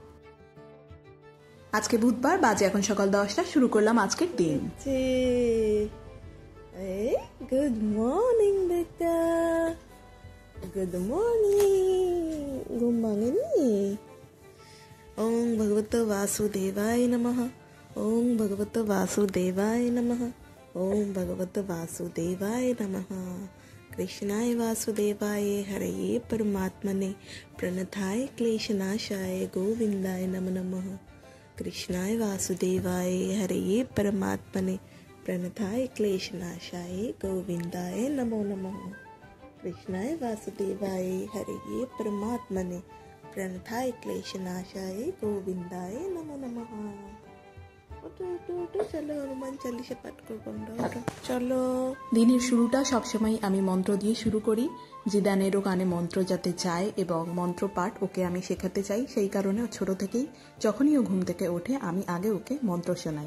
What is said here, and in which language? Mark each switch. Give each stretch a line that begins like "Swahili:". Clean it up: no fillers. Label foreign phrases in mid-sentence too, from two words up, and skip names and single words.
Bangla: আজকে বুধবার, বাজে এখন সকাল 10টা। শুরু করলাম আজকের দিন।
English: good morning
Bangla: বেটা,
English: good morning.
Bangla: ঘুম ভাঙেনি?
Sanskrit: ওং ভগবত বাসুদেবায় নমঃ, ওং ভগবত বাসুদেবায় নমঃ, ওং ভগবত বাসুদেবায় নমঃ। कृष्णाय वासुदेवाय हरये परमात्मने प्रणताय क्लेशनाशाय गोविंदाय नमो नमः। कृष्णाय वासुदेवाय हरये परमात्मने प्रणताय क्लेशनाशाय गोविंदाय नमो नमः। कृष्णाय वासुदेवाय हरये परमात्मने प्रणताय क्लेशनाशाय गोविंदाय नमो नमः।
Bangla: চলো হনুমান চালিশা পাঠ করবো আমরা, চলো। দিনের শুরুটা সবসময় আমি মন্ত্র দিয়ে শুরু করি। জিদানেরও কানে মন্ত্র যাতে যায় এবং মন্ত্র পাঠ ওকে আমি শেখাতে চাই, সেই কারণে ছোট থেকেই যখনই ও ঘুম থেকে ওঠে আমি আগে ওকে মন্ত্র শোনাই।